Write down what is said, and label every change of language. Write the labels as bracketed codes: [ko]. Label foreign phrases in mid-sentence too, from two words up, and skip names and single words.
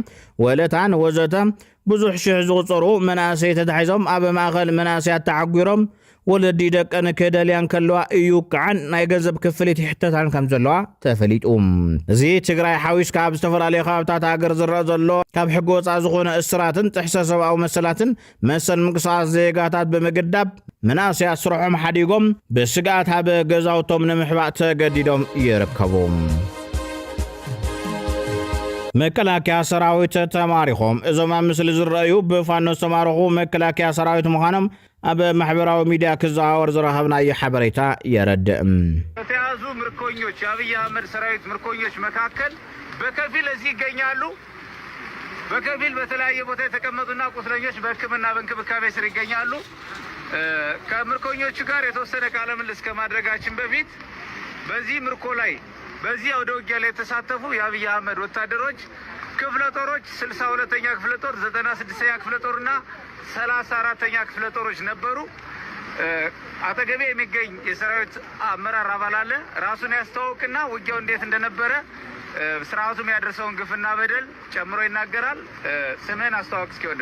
[ti] ወለታን ወዘተ ብዙሕ ሽሕ ዝቁፀሩ መናእሰይ ተታሒዞም ኣብ ማእኸል መናእስያት ተዓጒሮም ወለዲ ደቀን ክደልያን ከለዋ እዩ ከዓን ናይ ገንዘብ ክፍሊት ይሕተታን ከም ዘለዋ ተፈሊጡ እዚ ትግራይ ሓዊስካ ኣብ ዝተፈላለዩ ከባብታት ሃገር ዝረአ ዘሎ ካብ ሕጊ ወፃኢ ዝኾነ እስራትን ጥሕሰ ሰብኣዊ መሰላትን መሰል ምንቅስቓስ ዜጋታት ብምግዳብ መናእስያት ስርሖም ሓዲጎም ብስግኣት ኣብ ገዛውቶም ንምሕባእ ተገዲዶም ይርከቡ መከላከያ ሰራዊት ተማሪኾም እዞም ኣብ ምስሊ ዝረአዩ ብፋኖ ዝተማረኹ መከላከያ ሰራዊት ምዃኖም ኣብ ማሕበራዊ ሚድያ ክዘዋወር ዝረኸብናዮ ሓበሬታ የረድእ [am] ከተያዙ ምርኮኞች የአብይ አህመድ ሰራዊት ምርኮኞች መካከል በከፊል እዚህ ይገኛሉ በከፊል በተለያየ ቦታ የተቀመጡና ቁስለኞች በሕክምና በእንክብካቤ ስር ይገኛሉ ከምርኮኞቹ ጋር የተወሰነ ቃለ ምልልስ ከማድረጋችን በፊት በዚህ ምርኮ ላይ በዚህ ወደ ውጊያ ላይ የተሳተፉ የአብይ አህመድ ወታደሮች ክፍለ ጦሮች 62ኛ ክፍለ ጦር 96ኛ ክፍለ ጦርና 34ኛ ክፍለ ጦሮች ነበሩ አጠገቤ የሚገኝ የሰራዊት አመራር አባል አለ ራሱን ያስተዋውቅና ውጊያው እንዴት እንደነበረ ስርዓቱም ያደረሰውን ግፍና በደል ጨምሮ ይናገራል ስምህን አስተዋውቅ እስኪ ወንድሜ